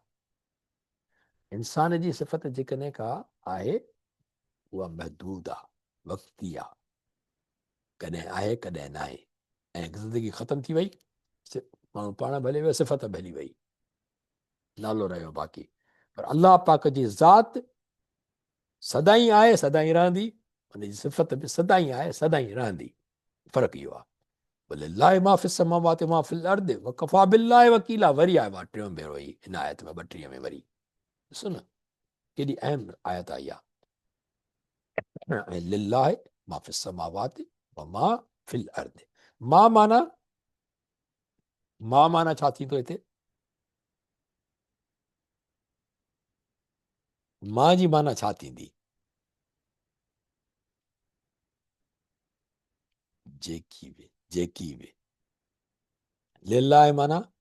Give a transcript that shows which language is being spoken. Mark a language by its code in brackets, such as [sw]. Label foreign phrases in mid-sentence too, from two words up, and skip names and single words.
[sd] इंसान जी सिफ़त जेकॾहिं का आहे उहा महदूद आहे, वक़्ती आहे, कॾहिं आहे कॾहिं न आहे, ऐं ज़िंदगी ख़तम थी वई, माण्हू पाण भले वियो, सिफ़त बि हली वई, नालो रहियो बाक़ी। पर अलाह पाक जी ज़ात सदाई आहे, सदाई रहंदी, उनजी सिफ़त बि सदाई आहे, सदाई रहंदी। फ़र्क़ु इहो आहे। [ar] لله ما في السماوات ما في الأرض وكفى بالله وكيلا. [sd] वरी आहे उहा टियों भेरो ई हिन आयत में 32 में वरी ॾिसो न केॾी अहम आयत आई आहे। [ar] ऐं لله ما في السماوات وما في الأرض. [sd] मां माना छा थींदो हिते? मां जी माना छा थींदी? जेकी बि लिल्लाहि माना